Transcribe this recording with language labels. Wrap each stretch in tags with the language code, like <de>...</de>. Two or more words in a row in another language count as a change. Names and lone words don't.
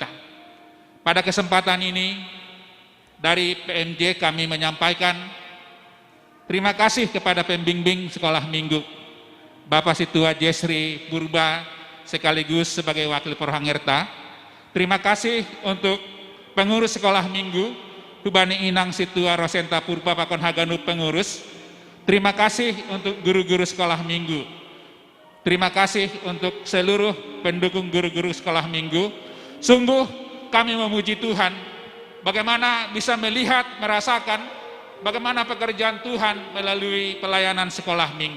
<id>Pada kesempatan ini, dari PMJ kami menyampaikan terima kasih kepada pembimbing sekolah minggu, Bapak Situa Jesri Purba, sekaligus sebagai Wakil Prohangerta. Terima kasih untuk pengurus sekolah minggu, Hubani Inang Situa Rosenta Purba</id> <bts>Pakon Haganu</bts> <id>pengurus. Terima kasih untuk guru-guru sekolah minggu. Terima kasih untuk seluruh pendukung guru-guru sekolah minggu. Sungguh kami memuji Tuhan, bagaimana bisa melihat, merasakan bagaimana pekerjaan Tuhan melalui pelayanan sekolah minggu.</id>